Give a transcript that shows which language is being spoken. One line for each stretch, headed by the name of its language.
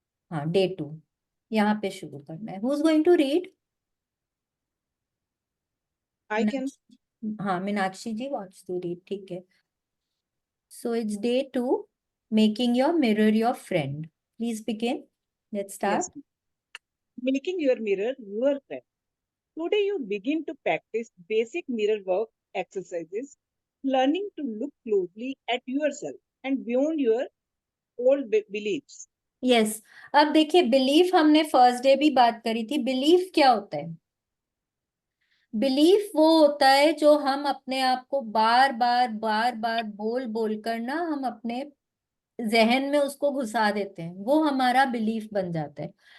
Hindi: हाँ, डे 2 यहाँ पे शुरू करना है।
English: Who is going to read? I can. हाँ, Meenakshi ji wants to read,
Hindi: ठीक है।
English: So it's day 2, making your mirror your friend. Please begin, let's Yes. Start. Making your mirror your friend. Today you begin to practice basic mirror work exercises, learning to look closely at yourself and beyond your old beliefs. Yes.
Hindi: अब देखिए, belief हमने first day भी बात करी थी। Belief क्या होता है? बिलीफ वो होता है जो हम अपने आप को बार बार बार बार बोल बोल कर ना, हम अपने जहन में उसको घुसा देते हैं, वो हमारा बिलीफ बन जाता है।